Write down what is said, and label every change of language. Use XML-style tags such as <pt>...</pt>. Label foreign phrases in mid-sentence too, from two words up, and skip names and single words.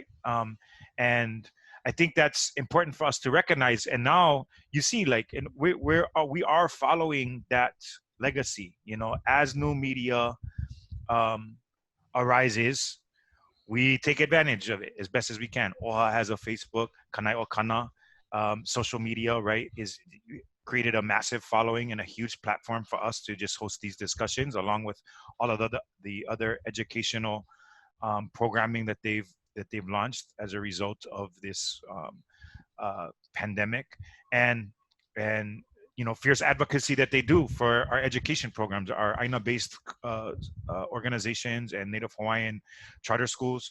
<en>And I think that's important for us to recognize. And now you see, like, and we are following that legacy, you know, as new media arises, we take advantage of it as best as we can. Oʻahu has a Facebook, Kanai o Kana, social media, right, is created a massive following and a huge platform for us to just host these discussions, along with all of the other educational programming that they've launched as a result of this pandemic, and you know, fierce advocacy that they do for our education programs, our Aina-based organizations and Native Hawaiian charter schools.</en>